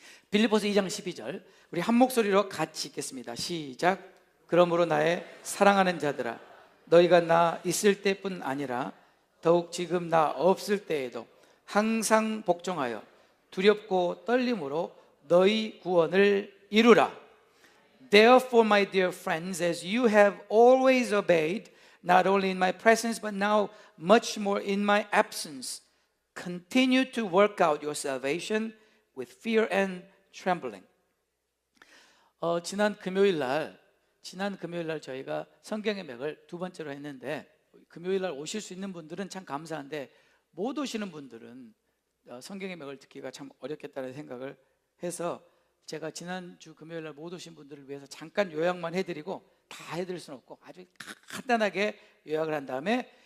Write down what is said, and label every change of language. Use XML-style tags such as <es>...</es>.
<ko>빌립보서 2장 12절 우리 한 목소리로 같이 읽겠습니다. 시작. 그러므로 나의 사랑하는 자들아 너희가 나 있을 때뿐 아니라 더욱 지금 나 없을 때에도 항상 복종하여 두렵고 떨림으로 너희 구원을 이루라.</ko> <en>Therefore, my dear friends, as you have always obeyed, not only in my presence but now much more in my absence, continue to work out your salvation with fear and trembling.</en> <ko>지난 금요일 날 저희가 성경의 맥을 두 번째로 했는데 금요일 날 오실 수 있는 분들은 참 감사한데 못 오시는 분들은 성경의 맥을 듣기가 참 어렵겠다는 생각을 해서 제가 지난주 금요일 날 못 오신 분들을 위해서 잠깐 요약만 해드리고 다 해드릴 수는 없고 아주 간단하게 요약을 한 다음에</ko>